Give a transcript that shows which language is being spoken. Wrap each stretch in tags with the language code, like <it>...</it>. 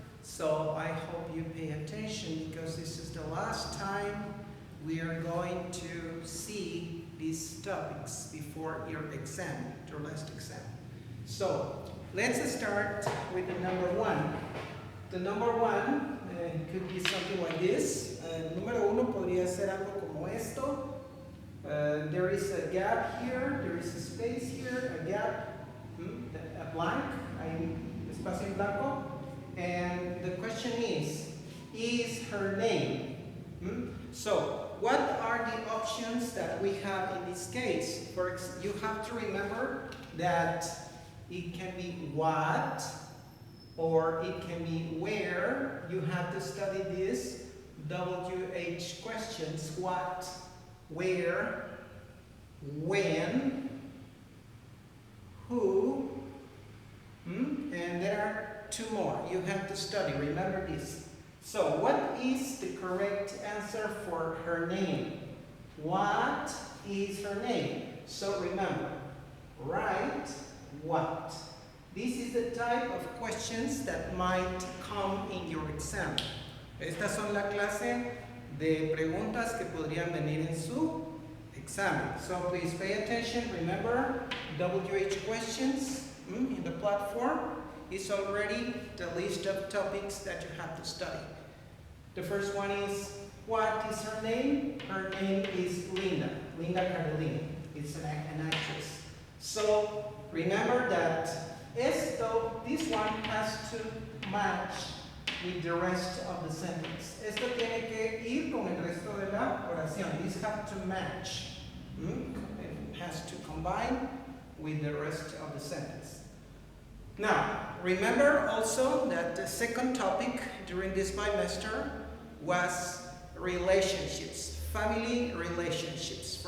<en>So I hope you pay attention because this is the last time we are going to see these topics before your exam, your last exam. So let's start with the number one. The number one could be something like this.</en> <es>Número uno podría ser algo como esto.</es> <en>There is a gap here, there is a space here, a gap, a blank,</en> <es>hay espacio en blanco.</es> <en>And the question is her name? So, what are the options that we have in this case? You have to remember that it can be what, or it can be where. You have to study this WH questions: what, where, when, who, and there are two more you have to study. Remember this. So, what is the correct answer for her name? What is her name? So remember, write what. This is the type of questions that might come in your exam.</en> <es>Estas son la clase de preguntas que podrían venir en su examen.</es> <en>So please pay attention. Remember, WH questions in the platform is already the list of topics that you have to study. The first one is, what is her name? Her name is Linda. Linda Carolina. It's an actress. So remember that this one has to match with the rest of the sentence.</en> <es>Esto tiene que ir con el resto de la oración.</es> <en>These have to match. It has to combine with the rest of the sentence. Now, remember also that the second topic during this bimester was relationships, family relationships.</en>